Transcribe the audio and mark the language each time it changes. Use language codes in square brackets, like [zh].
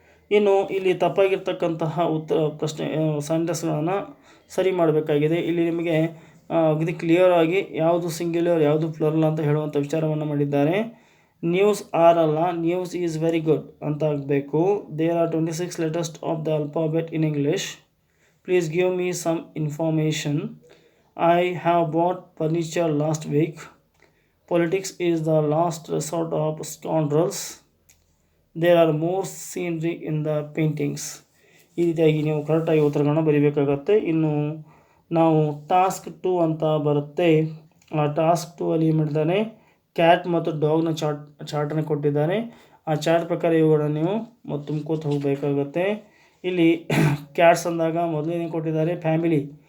[kn] ಇನ್ನು ಇಲ್ಲಿ ತಪ್ಪಾಗಿರ್ತಕ್ಕಂತಹ ಪ್ರಶ್ನೆ ಸೆಂಟೆನ್ಸ್ಗಳನ್ನು ಸರಿ ಮಾಡಬೇಕಾಗಿದೆ. ಇಲ್ಲಿ ನಿಮಗೆ ಅಗದಿ ಕ್ಲಿಯರ್ ಆಗಿ ಯಾವುದು ಸಿಂಗ್ಯುಲರ್ ಯಾವುದು ಪ್ಲೂರಲ್ ಅಂತ ಹೇಳುವಂಥ ವಿಚಾರವನ್ನು ಮಾಡಿದ್ದಾರೆ. [en] news are ಅಲ್ಲ, news is very good [kn] ಅಂತ ಆಗಬೇಕು. [en] There are 26 letters of the alphabet in English. Please give me some information. I have bought furniture last week. Politics is the last resort of scoundrels. There are more scenery in the paintings. [kn] ಈ ರೀತಿಯಾಗಿ ನೀವು ಕರೆಕ್ಟಾಗಿ ಉತ್ತರಗಳನ್ನ ಬರೀಬೇಕಾಗತ್ತೆ. ಇನ್ನು ನಾವು task 2 ಅಂತ ಬರುತ್ತೆ. ಆ task 2 ಅಲ್ಲಿ ಏನು ಮಾಡಿದ್ದಾನೆ, ಕ್ಯಾಟ್ ಮತ್ತು ಡಾಗ್ನ ಚಾರ್ಟನ್ನು ಕೊಟ್ಟಿದ್ದಾನೆ. ಆ ಚಾರ್ಟ್ ಪ್ರಕಾರ ಇವುಗಳನ್ನು ನೀವು ತುಂಬ್ಕೋತ ಹೋಗಬೇಕಾಗತ್ತೆ. ಇಲ್ಲಿ ಕ್ಯಾಟ್ಸ್ ಅಂದಾಗ ಮೊದಲನೇ ಕೊಟ್ಟಿದ್ದಾರೆ ಫ್ಯಾಮಿಲಿ.